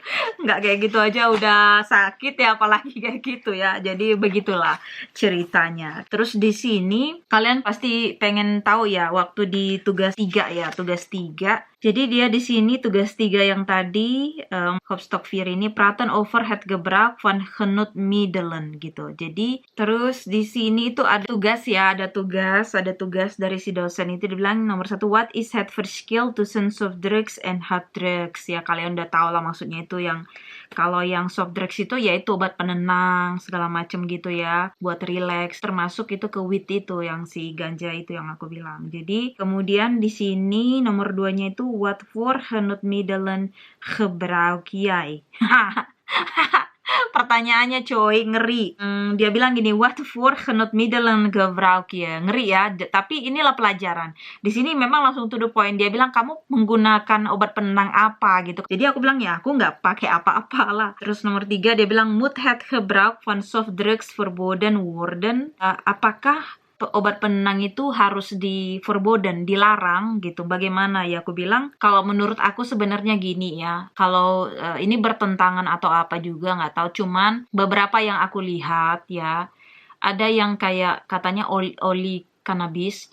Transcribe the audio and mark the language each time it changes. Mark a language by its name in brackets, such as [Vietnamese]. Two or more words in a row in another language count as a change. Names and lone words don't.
[Indonesian] Nggak kayak gitu aja udah sakit ya, apalagi kayak gitu ya. Jadi begitulah ceritanya. Terus di sini kalian pasti pengen tahu ya, waktu di tugas 3 ya. Tugas 3 Jadi dia di sini tugas 3 yang tadi, Hopstock ini [Dutch] praten over het gebruik van genoegmiddelen [Indonesian] gitu. Jadi terus di sini itu ada tugas ya, ada tugas dari si dosen itu dibilang nomor 1, [English] what [Dutch] is het verschil tussen [English] soft drugs and hard drugs? [Indonesian] Ya kalian udah tahu lah maksudnya itu yang kalau yang [English] soft drugs [Indonesian] itu yaitu obat penenang segala macam gitu ya, buat relax, termasuk itu ke weed itu yang si ganja itu yang aku bilang. Jadi kemudian di sini nomor 2-nya itu [English] what for [Dutch] genoegmiddelen gebruik jij? [Indonesian] Pertanyaannya coy, ngeri. Dia bilang gini, [English] what for [Indonesian] genoegmiddelen gebruik je? Ngeri ya, tapi inilah pelajaran. Di sini memang langsung [English] to the point. [Indonesian] Dia bilang, kamu menggunakan obat penenang apa gitu. Jadi aku bilang, ya aku nggak pakai apa-apa lah. Terus nomor 3, dia bilang, [Dutch] moet het gebruik van soft drugs verboden worden? [Indonesian] Apakah obat penenang itu harus verboden, dilarang gitu. Bagaimana ya? Aku bilang, kalau menurut aku sebenarnya gini ya. Kalau ini bertentangan atau apa juga nggak tahu. Cuman beberapa yang aku lihat ya, ada yang kayak katanya oli cannabis.